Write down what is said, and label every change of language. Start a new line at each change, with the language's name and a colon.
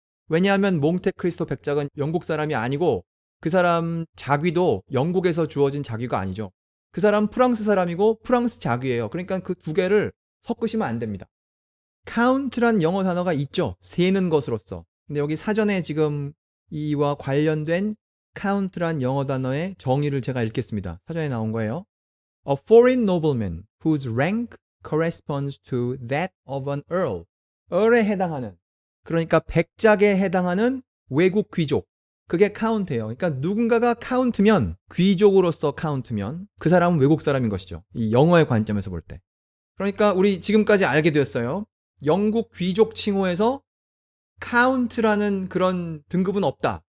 Korean: 왜냐하면 몽테크리스토 백작은 영국 사람이 아니고 그 사람 자귀도 영국에서 주어진 자귀가 아니죠. 그 사람 프랑스 사람이고 프랑스 자귀예요. 그러니까 그 두 개를 섞으시면 안 됩니다. count란 영어 단어가 있죠. 세는 것으로서. 근데 여기 사전에 지금 이와 관련된 count란 영어 단어의 정의를 제가 읽겠습니다. 사전에 나온 거예요.
English: A foreign nobleman whose rank corresponds to that of an earl.
Korean: earl에 해당하는, 그러니까 백작에 해당하는 외국 귀족. 그게 count예요. 그러니까 누군가가 count면, 귀족으로서 count면 그 사람은 외국 사람인 것이죠. 이 영어의 관점에서 볼 때. 그러니까 우리 지금까지 알게 되었어요. 영국 귀족 칭호에서 count라는 그런 등급은 없다.